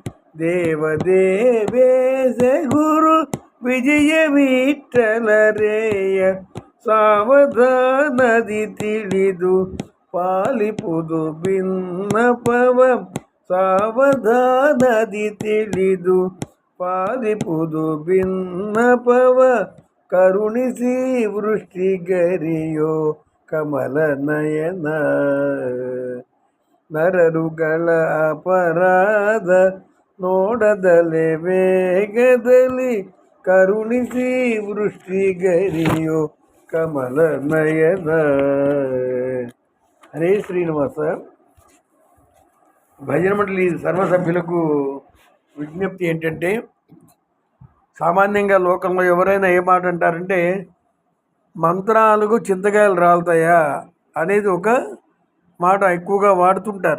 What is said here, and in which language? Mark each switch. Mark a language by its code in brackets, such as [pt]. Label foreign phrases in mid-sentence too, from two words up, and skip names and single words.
[kn] ದೇವದೇವೇಶ ಗುರು ವಿಜಯ ವಿಠಲರೇಯ ಸಾವಧಾನದಿ ತಿಳಿದು ಪಾಲಿಪುದು ಭಿನ್ನಪವ ಸಾವಧಾನದಿ ತಿಳಿದು ಪಾಲಿಪುದು ಭಿನ್ನಪವ ಕರುಣಿಸಿ ವೃಷ್ಟಿಗರಿಯೋ ಕಮಲ ನಯನ ನರರುಗಳ ಅಪರಾಧ ನೋಡದಲೆ ವೇಗದಲ್ಲಿ ಕರುಣಿಸಿ ವೃಷ್ಟಿಗರಿಯೋ ಕಮಲ ನಯನ. [te] హరే శ్రీనివాస. భజన మండలి సర్వసభ్యులకు విజ్ఞప్తి ఏంటంటే, సామాన్యంగా లోకంలో ఎవరైనా ఏ మాట అంటారంటే మంత్రాలకు చింతకాయలు రాలుతాయా అనేది ఒక మాట ఎక్కువగా వాడుతుంటారు.